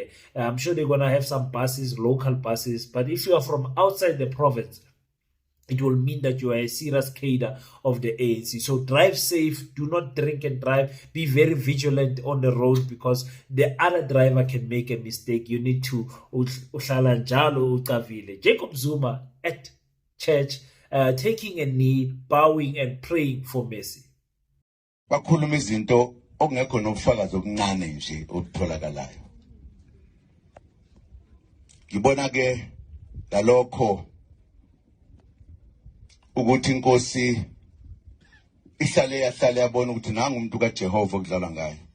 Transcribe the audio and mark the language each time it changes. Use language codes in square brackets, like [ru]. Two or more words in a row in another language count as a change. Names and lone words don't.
[en] I'm sure they're going to have some buses, local buses. But if you are from outside the province, it will mean that you are a serious cadre of the ANC. So drive safe, do not drink and drive, be very vigilant on the road, because the other driver can make a mistake. You need to [nd] uhlala njalo ucavile. [en] Jacob Zuma at church, taking a knee, bowing and praying for mercy. [nd] Bakhuluma izinto okungekho nobufakazi obuncane nje obutholakalayo. Ngibona ke lalokho ukuthi inkosi ihlale yabona ukuthi nanga umuntu kaJehova okudlala ngayo.